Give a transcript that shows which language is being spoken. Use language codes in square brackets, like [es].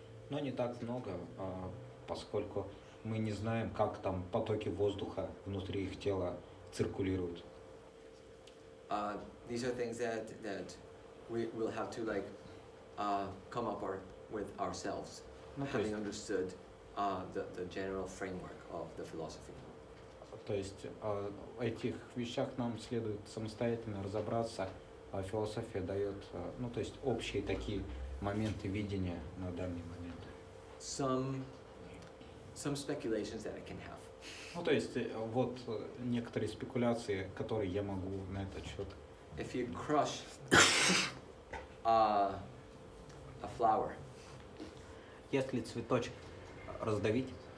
[ru] Но не так много, поскольку мы не знаем, как там потоки воздуха внутри их тела циркулируют. [en] These are things that we will have to come up with ourselves, having understood the general framework of the philosophy. [ru] То есть в этих вещах нам следует самостоятельно разобраться, а философия дает, ну то есть общие такие моменты видения на данный момент. [en] Some speculations that I can have. [ru] Ну то есть вот некоторые спекуляции, которые я могу на этот счет. [en] If you crush a flower, [ru] если цветочек раздавить,